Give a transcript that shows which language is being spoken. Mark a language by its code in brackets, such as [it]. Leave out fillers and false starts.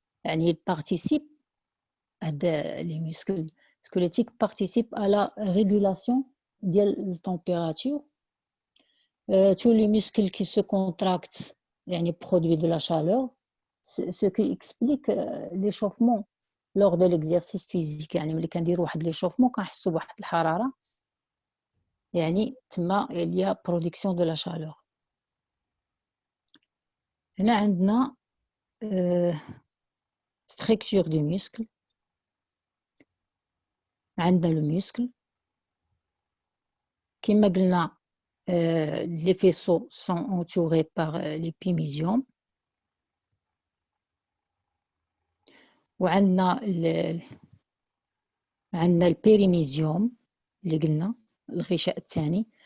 [fr] يعني il participe les muscles squelettiques participent à la régulation de la température. Tous les muscles qui se contractent يعني produisent de la chaleur, ce qui explique l'échauffement lors de l'exercice physique. [ar] يعني ملي كنديروا واحد l'échauffement كنحسوا بواحد الحرارة يعني تما il y a production de la chaleur. هنا عندنا structure du muscle. [fr] عندنا le muscle [ar] كما قلنا [fr] les faisceaux sont entourés par l'épimysium. [ar] وعندنا البيريميزيوم اللي قلنا الغشاء الثاني.